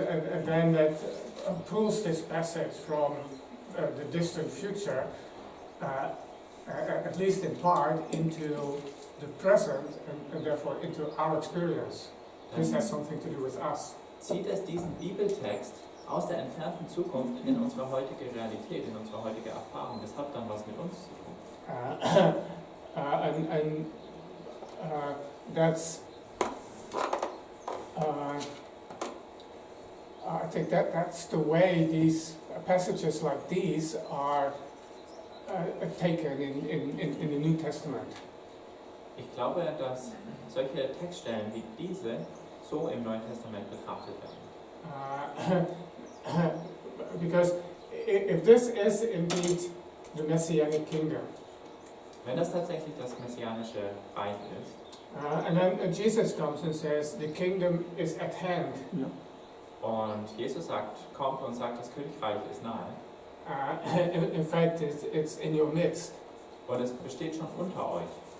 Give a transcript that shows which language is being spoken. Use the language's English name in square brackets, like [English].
[English] and then that pulls this passage from the distant future, at least in part, into the present and therefore into our experience. This has something to do with us. [German] zieht es diesen Bibeltext aus der entfernten Zukunft in unsere heutige Realität, in unsere heutige Erfahrung. Das hat dann was mit uns zu tun. [English] And that's, I think that's the way these passages like these are taken in the New Testament. [German] Ich glaube, dass solche Textstellen wie diese so im Neuen Testament betrachtet werden. [English] Because if this is indeed the Messianic kingdom, [German] Wenn das tatsächlich das messianische Reich ist, [English] and then Jesus comes and says, the kingdom is at hand, [German] und Jesus kommt und sagt, das Königreich ist nahe, [English] in fact it's in your midst, [German] und es besteht schon unter euch,